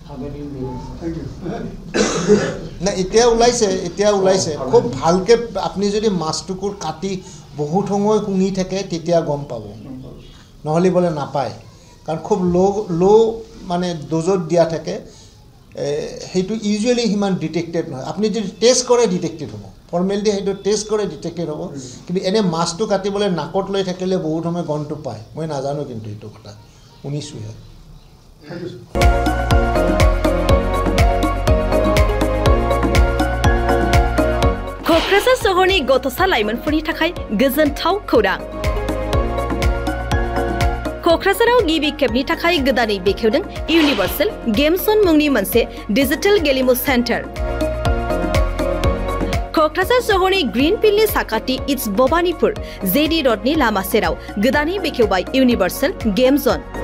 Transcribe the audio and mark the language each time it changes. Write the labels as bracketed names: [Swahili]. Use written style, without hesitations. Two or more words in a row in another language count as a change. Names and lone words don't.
[Assamese] নাই এতিয়া ওলাইছে খুব ভালকৈ আপুনি যদি মাছটুকুৰ কাটি বহুত সময় শুঙি থাকে তেতিয়া গম পাব নহ'লে বোলে নাপায় কাৰণ খুব ল' মানে ড'জত দিয়া থাকে সেইটো ইউজুৱেলি সিমান ডিটেক্টেড নহয় আপুনি যদি টেষ্ট কৰে ডিটেক্টেড হ'ব ফৰ্মেলিটি সেইটো টেষ্ট কৰে ডিটেক্টেড হ'ব কিন্তু এনেই মাছটো কাটিবলৈ নাকত লৈ থাকিলে বহুত সময় গমটো পায় মই নাজানো কিন্তু এইটো কথা শুনিছোঁহে [Bodo] क'क्राझार सहरनि गथ'सा लाइमोनफोरनि थाखाय गोजोनथाव खौरां क'क्राझाराव गिबि खेबनि थाखाय गोदानै बेखेवदों इउनिभार्सेल गेम जन मुंनि मोनसे डिजिटेल गेलेमु सेन्टार क'क्राझार सहरनि ग्रीन फिल्डनि साखाथि इट्स भबानिपुर जेडि रडनि लामा सेराव गोदानै बेखेवबाय इउनिभार्सेल गेम जन